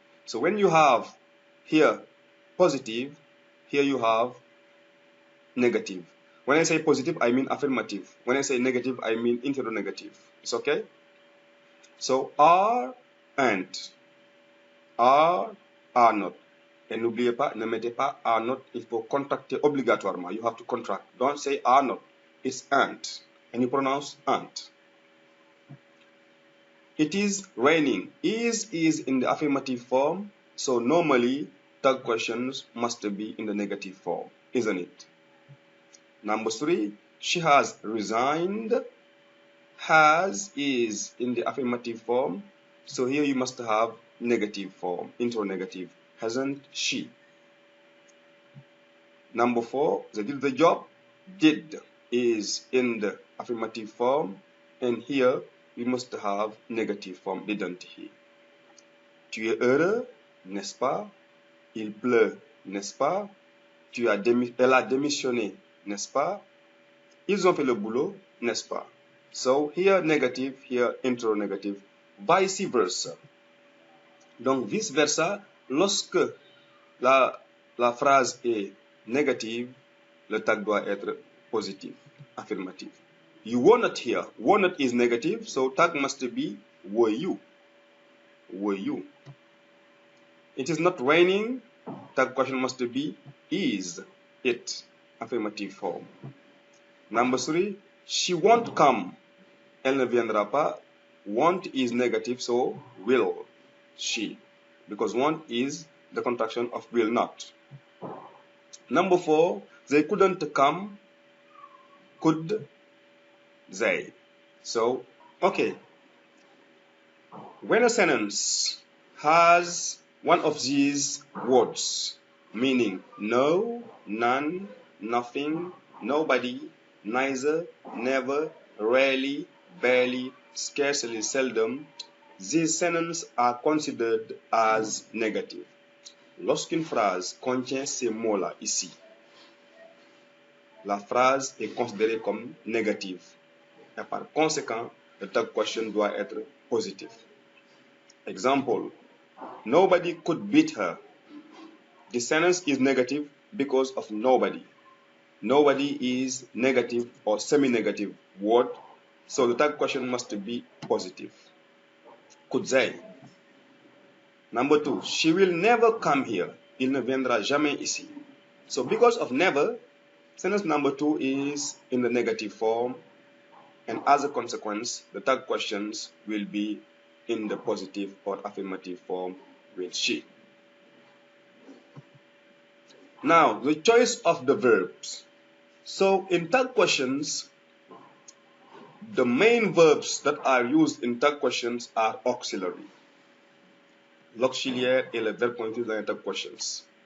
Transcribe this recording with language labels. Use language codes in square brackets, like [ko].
[en] So when you have here positive, here you have negative. When I say positive, I mean affirmative. When I say negative, I mean interrogative. It's okay? So are and are not. [fr] Et n'oubliez pas, ne mettez pas are not, il faut contracter obligatoirement. [en] You have to contract. Don't say are not. It's aren't. And you pronounce aren't. It is raining. Is in the affirmative form. So normally, tag questions must be in the negative form, isn't it? Number 3, she has resigned. Has is in the affirmative form. So here you must have negative form, interrogative, hasn't she? Number 4, they did the job. Did is in the affirmative form, and here we must have negative form, didn't he? [fr] Tu es heureux, n'est-ce pas? Il pleut, n'est-ce pas? Elle a démissionné, n'est-ce pas? Ils ont fait le boulot, n'est-ce pas? [en] So here negative, here interrogative, vice versa. [fr] Donc vice versa, lorsque la phrase est négative, le tag doit être positif, affirmatif. [en] You were not here. Were not is negative, so tag must be were you. Were you? It is not raining, tag question must be is it, affirmative form. Number 3, she won't come. [fr] Elle ne viendra pas. [en] Won't is negative, so will she, because won't is the contraction of will not. Number 4, they couldn't come. Could they? So, okay. When a sentence has one of these words, meaning no, none, nothing, nobody, neither, never, rarely, barely, scarcely, seldom, these sentences are considered as negative. [fr] Lorsqu'une phrase contient ces mots-là ici, la phrase est considérée comme négative. Et par conséquent, le tag question doit être positif. [en] Example, nobody could beat her. The sentence is negative because of nobody. Nobody is negative or semi-negative word, so the tag question must be positive. Could they? Number 2, she will never come here. [fr] Il ne viendra jamais ici. [en] So because of never, sentence number 2 is in the negative form, and as a consequence, the tag questions will be in the positive or affirmative form, will she. Now, the choice of the verbs. So, in tag questions, the main verbs that are used in tag questions are auxiliary. [fr] L'auxiliaire est le verbe qu'on utilise dans les tag questions.